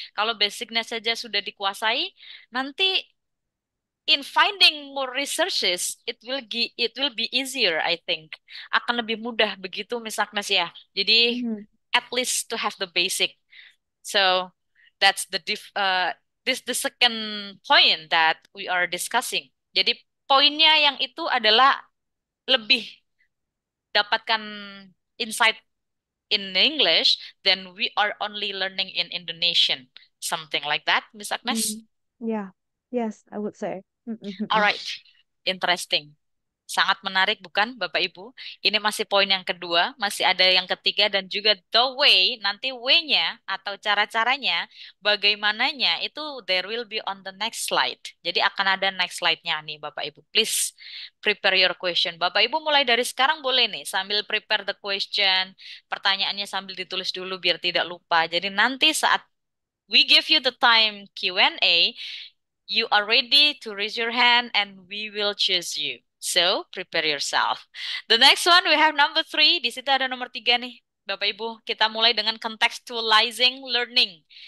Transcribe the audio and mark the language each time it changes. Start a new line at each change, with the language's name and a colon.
Indonesian: Kalau basicnya saja sudah dikuasai, nanti
English: in finding more researches, it will be easier, I think.
Indonesian: Akan lebih mudah begitu, Miss Agnes ya. Jadi Mhm,
English: at least to have the basic. So that's this the second point that we are discussing.
Indonesian: Jadi poinnya yang itu adalah lebih dapatkan
English: insight in English than we are only learning in Indonesian. Something like that, Miss Agnes. mhm. Yeah, yes, I would say. Alright, interesting.
Indonesian: Sangat menarik bukan Bapak Ibu? Ini masih poin yang kedua, masih ada yang ketiga dan juga
English: the way,
Indonesian: nanti way-nya atau cara-caranya, bagaimananya itu
English: there will be on the next slide.
Indonesian: Jadi akan ada next slide-nya nih Bapak Ibu.
English: Please prepare your question.
Indonesian: Bapak Ibu mulai dari sekarang boleh nih sambil
English: prepare the question,
Indonesian: pertanyaannya sambil ditulis dulu biar tidak lupa.
English: Jadi nanti saat we give you the time Q&A, you are ready to raise your hand and we will choose you. So, prepare yourself. The next one, we have number three.
Indonesian: Di situ ada nomor tiga nih. Bapak Ibu, kita mulai dengan
English: contextualizing learning.